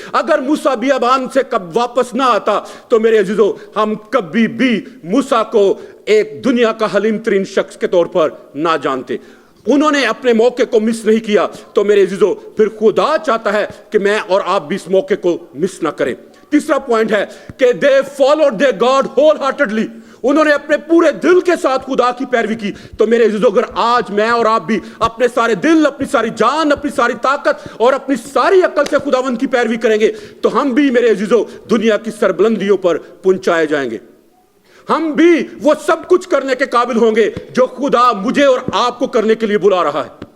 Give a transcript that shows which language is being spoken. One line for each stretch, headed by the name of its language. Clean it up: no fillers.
Urdu: اگر موسیٰ بیابان سے کب واپس نہ آتا تو میرے عزیزو ہم کبھی بھی موسیٰ کو ایک دنیا کا حلیم ترین شخص کے طور پر نہ جانتے. انہوں نے اپنے موقع کو مس نہیں کیا تو میرے عزیزو پھر خدا چاہتا ہے کہ میں اور آپ بھی اس موقع کو مس نہ کریں. تیسرا پوائنٹ ہے کہ
English: they followed their God wholeheartedly.
Urdu: انہوں نے اپنے پورے دل کے ساتھ خدا کی پیروی کی. تو میرے عزیزو اگر آج میں اور آپ بھی اپنے سارے دل، اپنی ساری جان، اپنی ساری طاقت اور اپنی ساری عقل سے خداوند کی پیروی کریں گے تو ہم بھی میرے عزیزو دنیا کی سربلندیوں پر پہنچائے جائیں گے. ہم بھی وہ سب کچھ کرنے کے قابل ہوں گے جو خدا مجھے اور آپ کو کرنے کے لیے بلا رہا ہے.